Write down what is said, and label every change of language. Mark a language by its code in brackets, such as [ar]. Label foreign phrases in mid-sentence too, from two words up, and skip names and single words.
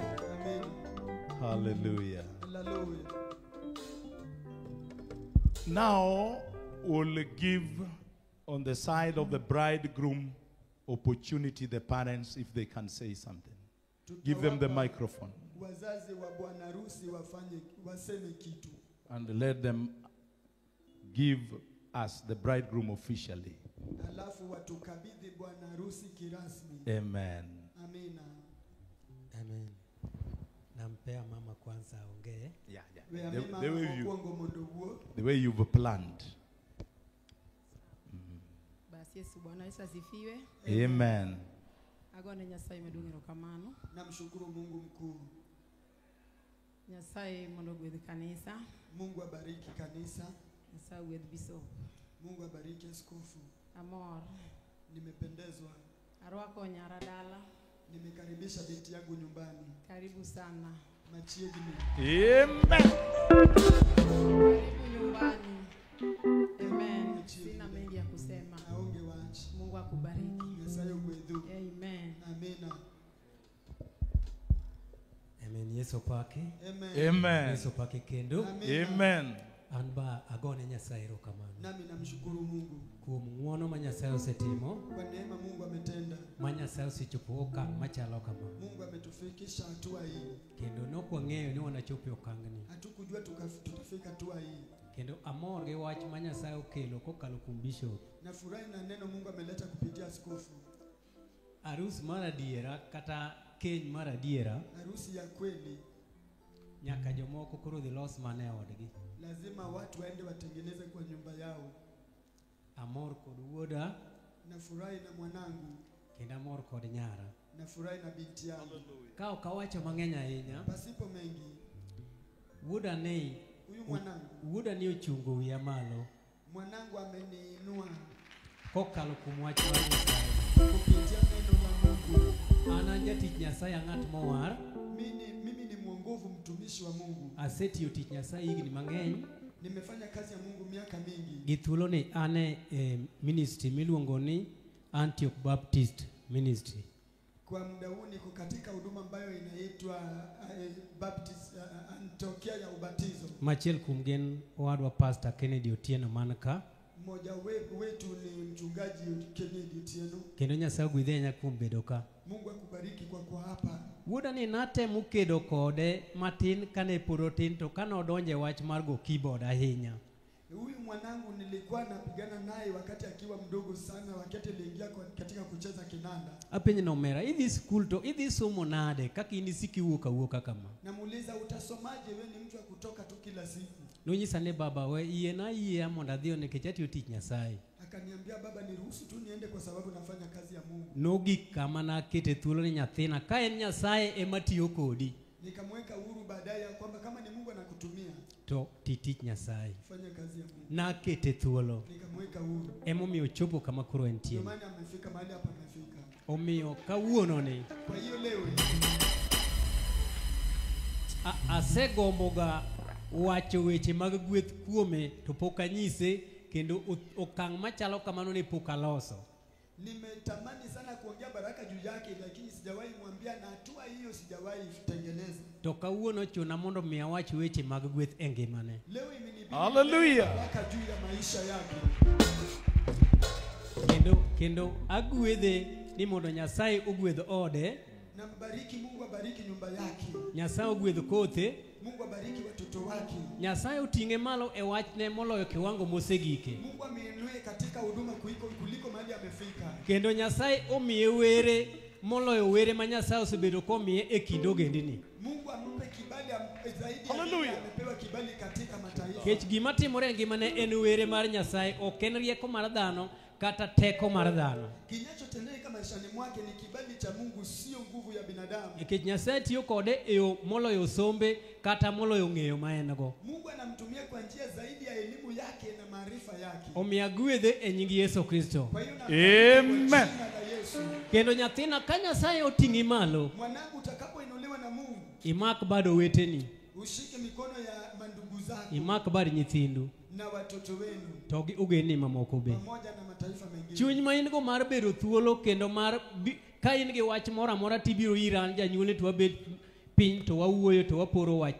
[en] Amen. Hallelujah. Hallelujah. Now we'll give on the side of the bridegroom opportunity the parents if they can say something. Give them the microphone. [sw] Wazazi wa bwana harusi waseme kitu. [en] And let them give us the bridegroom officially. [sw] Alafu watukabidhi bwana harusi kirasmi. [en] Amen. [sw] Amina. [en] Amen. [sw] Nampea mama kwanza aongee. [en] Yeah. The way you've planned. [sw] Basi Yesu Bwana Yesu asifiwe. [en] Amen. [luo] Agone Nyasaye medungiro kamano. [sw] Namshukuru Mungu mkuu. [luo] Nyasaye mondo gwedh kanisa. [sw] Mungu abariki kanisa. [luo] Nyasaye gwedh bishop. [sw] Mungu abariki askofu. [luo] Amor. [sw] Nimependezwa. [luo] Arwako nyara dala. [sw] Nimekaribisha binti yangu nyumbani. Karibu sana. [luo] Machiegni. [en] Amen. [sw] Karibu nyumbani. Amen. Sina mengi ya kusema. [luo] Aonge waachi. [sw] Mungu akubariki. [luo] Nyasaye gwedhu. [en] Amen. [sw] Amina. [luo] Amen. Yesu pake. [en] Amen. Amen. [luo] Yesu pake kendo. [en] Amen. [luo] Anba agone Nyasaye erokamano. [sw] Nami namshukuru Mungu. [luo] Kuom ng'wono ma Nyasaye osetimo. [sw] Kwa neema Mungu ametenda. [luo] Ma Nyasaye osechopo okang' machalo kama. [sw] Mungu ametufikisha hatua hii. [luo] Kendo nokwang'eyo ni wanachopo okang'ni. [sw] Hatukujua tutafika hatua hii. [luo] Kendo amor gi wach ma Nyasaye okelo kokalo kuom bishop. [sw] Nafurahi na neno Mungu ameleta kupitia askofu. [luo] Arus mar adiera kata keny mar adiera. [sw] Harusi ya kweli. [luo] Nyaka jomoko koro dhi los mane odgi. [sw] Lazima watu waende watengeneze kwa nyumba yao. [luo] Amor kod wuoda. [sw] Nafurahi na mwanangu. [luo] Kendo amor kod nyara. [sw] Nafurahi na binti yangu. [luo] Ka ok awacho mang'eny ahinya. [sw] Pasipo mengi. [luo] Wuoda ne [sw] Huyu mwanangu. [luo] Wuoda ni ochungo wiya malo. [sw] Mwanangu ameniinua. [luo] Kokalo kuom wach mar Nyasaye. [sw] Kupitia neno la Mungu. [luo] An jatich Nyasaye ang'at mowar. [sw] Mimi ni mwongovu mtumishi wa Mungu. [luo] Asetiyo tich Nyasaye higni mang'eny. [sw] Nimefanya kazi ya Mungu miaka mingi. [luo] Gi thuolo ni ane ministry miluongo ni Antioch Baptist Ministry. [sw] Kwa muda huu niko katika huduma ambayo inaitwa Baptist Antiochia ya ubatizo. [luo] Machiel kuom gen owadwa Pastor Kennedy Otieno manka. [sw] Mmoja wetu ni mchungaji Kennedy Otieno. [luo] Kendo Nyasaye ogwedhe ahinya kuom bedo ka. [sw] Mungu akubariki kwa hapa. [luo] Wuoda ni natemo kedo kode matin kane pod otin to kane odonje wach mar go keyboard ahinya. [sw] Huyu mwanangu nilikuwa napigana naye wakati akiwa mdogo sana, wakati aliingia katika kucheza kinanda. [luo] Apenye na omera, idhi school to idhi somo nade kaka inisiki wuoka kama. [sw] Namuuliza utasomaje, wewe ni mtu wa kutoka tu kila siku. [luo] Nonyisa ne baba we iye na iye amonda dhio nikech atiyo tich Nyasaye. [sw] Akaniambia baba niruhusu tu niende kwa sababu nafanya kazi ya Mungu. [luo] Nogik kama nakete thuolo ni nyathina ka en Nyasaye ema tiyo kodi. [sw] Nikamweka huru baadaye kwamba kama ni Mungu anakutumia [luo] to tich Nyasaye. [sw] Fanya kazi ya Mungu. [luo] Nakete thuolo. [sw] Nikamweka huru. [luo] Emomiyo chopo kama koro entie. [sw] Ndio maana amefika mahali hapa amefika. [luo] Omiyo kawuono ni. [sw] Kwa hiyo leo [luo] asegomboga wacho weche mag gweth kuome to pok anyise kendo okang' machalo kamano ne pok aloso. [sw] Nimetamani sana kuongea baraka juu yake lakini sijawahi mwambia na hatua hiyo sijawahi tengeneza. [luo] To kawuono chuna mondo mi awach weche mag gweth e ngimane. [sw] Leo imenibidi [en] Hallelujah. [sw] baraka juu ya maisha yake. [luo] Kendo agwedhe ni mondo Nyasaye ogwedh ode. [sw] Na mbariki Mungu abariki nyumba yake. [luo] Nyasaye ogwedh kothe. [sw] Mungu abariki watoto wake. [luo] Nyasaye uting'e malo e wachne moloyo kiwango mosegike. [sw] Mungu ameinue katika huduma kuliko mahali amefika. [luo] Kendo Nyasaye omiye were moloyo were ma Nyasaye osebedo komiye e kind ogendini. [sw] Mungu ampe kibali zaidi. [en] Hallelujah. [sw] Amepewa kibali katika mataifa. [luo] Kech gima timore ngimane en were mar Nyasaye, ok en rieko mar dhano kata teko mar dhano. [sw] Kinachotendeka maishani mwake ni kibali cha Mungu, sio nguvu ya binadamu. [luo] Nikech Nyasaye tiyo kode e yo moloyo sombe kata moloyo ng'eyo ma en go. [sw] Mungu anamtumia kwa njia zaidi ya elimu yake na maarifa yake. [luo] Omiyo agwedhe e nying Yesu Kristo. [en] Amen. [luo] Kendo nyathina ka Nyasaye oting'i malo, [sw] mwanangu utakapoinuliwa na Mungu, [luo] imak bado weteni, [sw] ushike mikono ya mandugu zako, [luo] imak bado nyithindu [sw] na watoto wenu, [luo] to gi ugeni mamoko be. [sw] pamoja na mataifa mengine. [luo] chuny ma in go mar bedo thuolo kendo mar ka in gi wach moro amora tibiro iran janyuolni to wabed piny to wawuoyo to waporo wach.